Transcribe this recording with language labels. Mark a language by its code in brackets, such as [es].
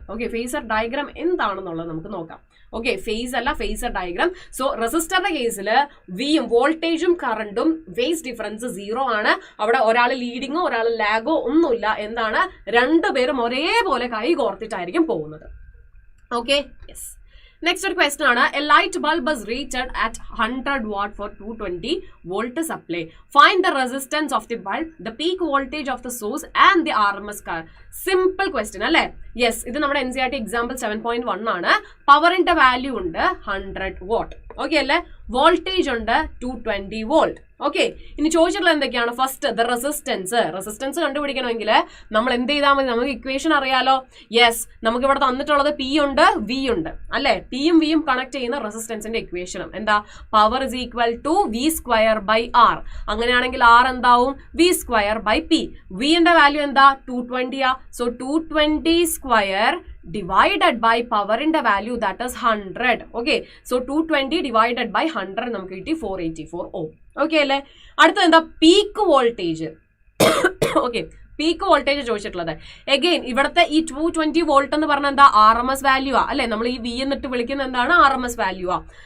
[ml] Okay, phasor diagram എന്താണെന്നുള്ളത് നമുക്ക് നോക്കാം. ഓക്കെ, ഫേസ് അല്ല, ഫേസർ ഡയഗ്രാം. സോ റെസിസ്റ്ററിന്റെ കേസിൽ വിയും വോൾട്ടേജും കറണ്ടും ഫേസ് ഡിഫറൻസ് 0 ആണ്. അവിടെ ഒരാൾ ലീഡിങ്ങോ ഒരാൾ ലാഗോ ഒന്നുമില്ല. എന്താണ്? രണ്ടുപേരും ഒരേപോലെ കൈ കോർത്തിട്ടായിരിക്കും പോകുന്നത്. Okay, yes. നെക്സ്റ്റ് ഒരു ക്വസ്റ്റൻ ആണ്. [en] A light bulb is rated at 100 watt for 220 volt supply. Find the resistance of the bulb, the peak voltage of the source and the RMS current. [ml] Simple question അല്ലേ? Yes, ഇത് നമ്മുടെ NCERT example 7.1 ആണ്. പവറിന്റെ value ഉണ്ട് 100 watt. Okay അല്ലേ? Voltage ഉണ്ട് 220 volt. Okay, ഇനി ചോദിച്ചിട്ടുള്ളത് എന്തൊക്കെയാണ്? ഫസ്റ്റ് ദ റെസിസ്റ്റൻസ് കണ്ടുപിടിക്കണമെങ്കിൽ നമ്മൾ എന്ത് ചെയ്താൽ മതി? നമുക്ക് ഇക്വേഷൻ അറിയാലോ. യെസ്, നമുക്ക് ഇവിടെ തന്നിട്ടുള്ളത് P ഉണ്ട്, V ഉണ്ട് അല്ലെ. Pയും Vയും കണക്ട് ചെയ്യുന്ന റെസിസ്റ്റൻസിന്റെ ഇക്വേഷനും എന്താ? [en] power is equal to [ml] V²/R. അങ്ങനെയാണെങ്കിൽ R എന്താവും? V²/P. വിന്റെ വാല്യൂ എന്താ? 220 ആ. [en] So 220² divided by power in the value that is 100. Okay, so 220 divided by 100 [ml] നമുക്ക് കിട്ടി 484 ohm. ഓക്കെ അല്ലേ? അടുത്തത് എന്താ? Peak voltage. Okay, peak voltage ചോദിച്ചിട്ടുള്ളത്. എഗെയിൻ ഇവിടുത്തെ ഈ 220 വോൾട്ട് എന്ന് പറഞ്ഞാൽ എന്താ, RMS വാല്യൂ ആ അല്ലെ, നമ്മൾ ഈ വി എന്നിട്ട് വിളിക്കുന്ന എന്താണ്, RMS വാല്യൂ ആ.